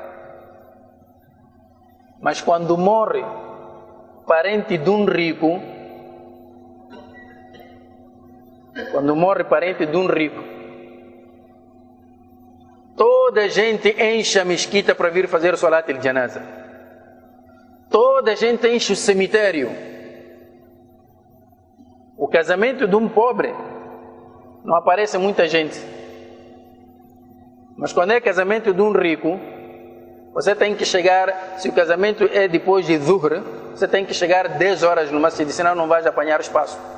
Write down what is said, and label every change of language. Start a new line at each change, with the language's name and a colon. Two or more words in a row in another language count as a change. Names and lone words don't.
Portuguese: Mas quando morre parente de um rico, toda a gente enche a mesquita para vir fazer o
Arabic: salat al-janaza.
Portuguese: Toda a gente enche o cemitério. O casamento de um pobre não aparece muita gente. Mas quando é casamento de um rico, você tem que chegar, se o casamento é depois de Dhuhr, você tem que chegar 10 horas no masjid, senão não vais apanhar espaço.